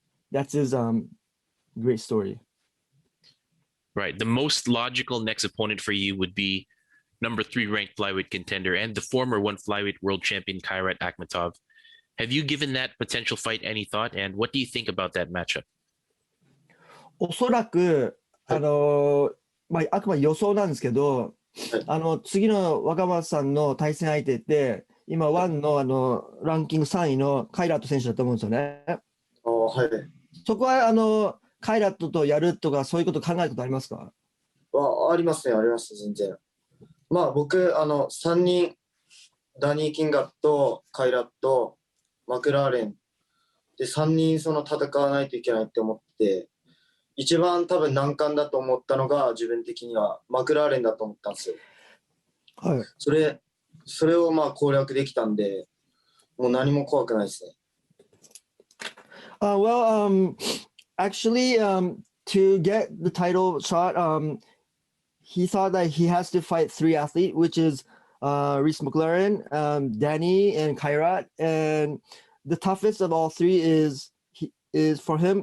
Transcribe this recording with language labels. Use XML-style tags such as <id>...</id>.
<en>That's his great story. Right. The most logical next opponent for you would be number 3 ranked flyweight contender and the former one flyweight world champion Kairat Akhmatov. Have you given that potential fight any thought, and what do you think about that matchup?</en> <ja>おそらくあくまで予想なんですけど、次の若松さんの対戦相手って、今、ワンのランキング3位のカイラット選手だと思うんですよね。はい。そこはカイラットとやるとか、そういうこと考えることありますか？ありますね、あります、全然。まあ僕、3人、ダニー・キンガット、カイラット、マクラーレンで3人その戦わないといけないって思って、一番多分難関だと思ったのが自分的にはマクラーレンだと思ったんですよ。はい。それをまあ攻略できたんで、もう何も怖くないですね。</ja> <en>Well, actually, to get the title shot, he thought that he has to fight 3 athletes, which is Reece McLaren, Danny, and Kairat. And the toughest of all 3 is for him.</en>